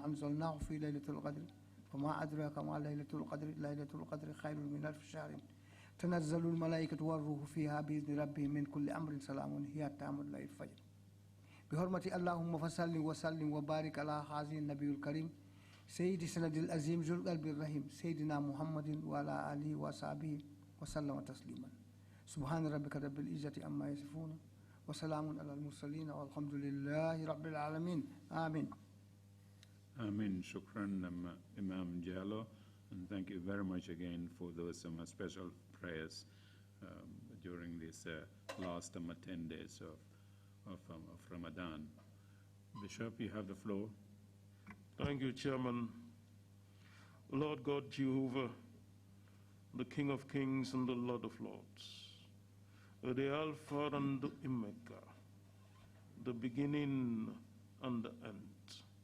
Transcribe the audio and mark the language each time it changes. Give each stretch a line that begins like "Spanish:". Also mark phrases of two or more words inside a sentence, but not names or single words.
Arabic: أنزلناه في ليلة القدر وما أدراك ما ليلة القدر ليلة القدر خير من 1000 شهر تنزل الملائكة والروح فيها بإذن ربهم من كل أمر سلام هي تام الليل الفجر بحرمة اللهم فصل وسلم وبارك على هذا النبي الكريم سيد سند العظيم ذو القلب الرحيم سيدنا محمد وعلى آله وصحبه وسلم تسليما سبحان ربك رب العزة عما يصفون وسلام على المرسلين والحمد لله رب العالمين آمين.
English: Amen. Shukran, Imam Jallo, and thank you very much again for those special prayers during this last 10 days of Ramadan. Bishop, you have the floor. Thank you, Chairman. Lord God Jehovah, the King of Kings and the Lord of Lords, the Alpha and the Omega, the beginning and the end.